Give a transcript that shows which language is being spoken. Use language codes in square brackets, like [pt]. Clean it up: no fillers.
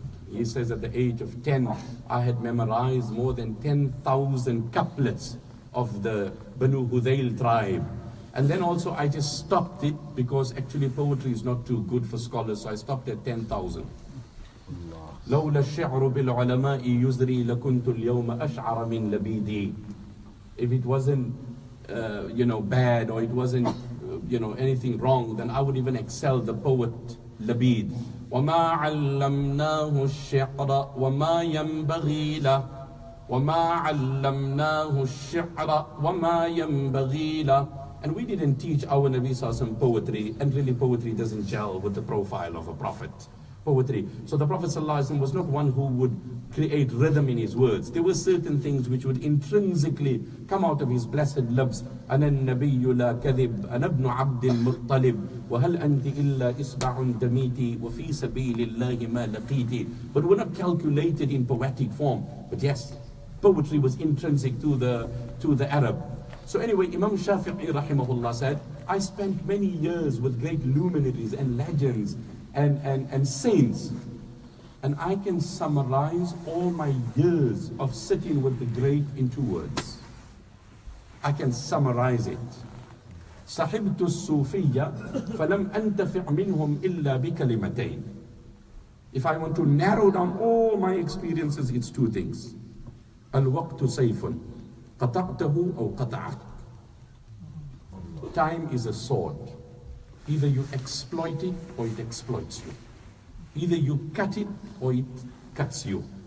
[en] He says at the age of 10, I had memorized more than 10,000 couplets of the Banu Hudayl tribe. And then also I just stopped it, because actually poetry is not too good for scholars, so I stopped at 10,000. [ar] لولا الشعر بالعلماء يزري لكنت اليوم أشعر من لبيدي. [en] If it wasn't bad, or it wasn't anything wrong, then I would even excel the poet Labid. [ar] وما علمناه الشعر وما ينبغي له وما علمناه الشعر وما ينبغي له. [en] And we didn't teach our Nabi Sallallahu Alaihi Wasallam poetry, and really poetry doesn't gel with the profile of a prophet. Poetry. So the Prophet ﷺ was not one who would create rhythm in his words. There were certain things which would intrinsically come out of his blessed lips. [ar] أنا النبي لا كذب أنا ابن عبد المطلب وهل أنت إلا إصبع دميتي وفي سبيل الله ما لقيتي. [en] But were not calculated in poetic form. But yes, poetry was intrinsic to the Arab. So anyway, Imam Shafi'i rahimahullah said, I spent many years with great luminaries and legends and saints, and I can summarize all my years of sitting with the great in 2 words. I can summarize it. [ar] صحبت الصوفية فلم أنتفع منهم إلا بكلمتين. [en] If I want to narrow down all my experiences, it's 2 things. [ar] الوقت سيف قطعته أو قطعت. [en] Time is a sword. Either you exploit it or it exploits you. Either you cut it or it cuts you.